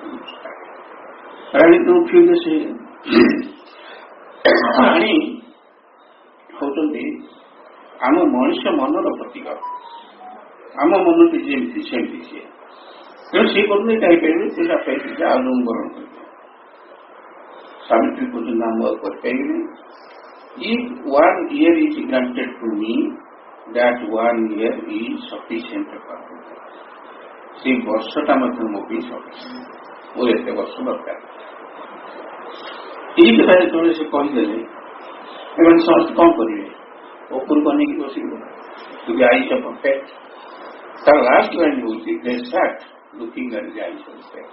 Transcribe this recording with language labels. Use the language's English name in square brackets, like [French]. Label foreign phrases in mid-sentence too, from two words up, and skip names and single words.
[Odia] ରାଣୀ ତ ଉଠିଲେ, ସେ ରାଣୀ ହଉଛନ୍ତି ଆମ ମଣିଷ ମନର ପ୍ରତୀକ। ଆମ ମନଟି ଯେମିତି ସେମିତି ସିଏ। ତେଣୁ ସେ କହୁଛନ୍ତି ଏଇଟା ହେଇପାରିବେ, ସେଇଟା ପାଇପାରିବେ, ଆଉ ଜଣକୁ ବରଣ କରିବେ। ସାବିତ୍ରୀ କହୁଛନ୍ତି ନା ମୁଁ ଆଉ କରିପାରିବିନି। [English] If 1 year is granted to me, that 1 year is sufficient for me. [Odia] ସେଇ ବର୍ଷଟା ମଧ୍ୟ ମୋ ପାଇଁ ସଫିସିଏଣ୍ଟ, ମୋର ଏତେ ବର୍ଷ ଦରକାର। ଏଇ କଥା ଯେତେବେଳେ ସେ କହିଦେଲେ ଏମାନେ ସମସ୍ତେ କ'ଣ କରିବେ? ଉପରକୁ ଅନେଇକି ବସିବେ। [English] to be eyes of fact. ତାର last line ହେଉଛି they start looking at the eyes of fact.